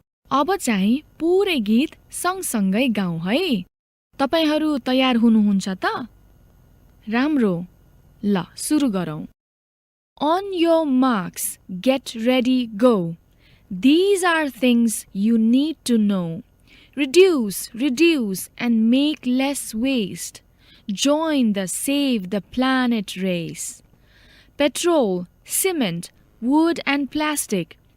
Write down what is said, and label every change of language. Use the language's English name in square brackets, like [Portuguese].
[Nepali] अब चाहिँ पुरै गीत सँगसँगै गाउँ है। तपाईहरू तयार हुनुहुन्छ त? राम्रो, ल सुरु गरौँ। [English] On your marks, get ready, go. These are things you need to know. Reduce, reduce, and make less waste. Join the Save the Planet race. Petrol, cement, wood, and plastic.